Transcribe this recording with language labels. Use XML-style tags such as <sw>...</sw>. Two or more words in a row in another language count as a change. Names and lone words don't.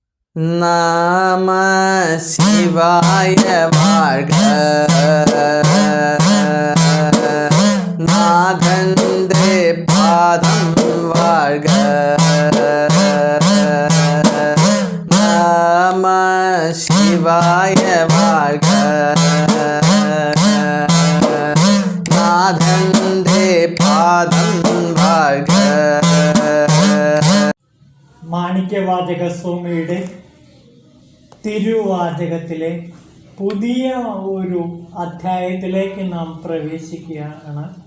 <ta>நம சிவாய வாழ்க.</ta> <ml>നാഥന്റെ പാദം വാഴ്ക.</ml> <ta>நம சிவாய வாழ்க.</ta> <ml>നാഥന്റെ പാദം വാഴ്ക. മാണിക്യവാചക സ്വാമിയുടെ തിരുവാചകത്തിലെ പുതിയ ഒരു അധ്യായത്തിലേക്ക് നാം പ്രവേശിക്കുകയാണ്.</ml>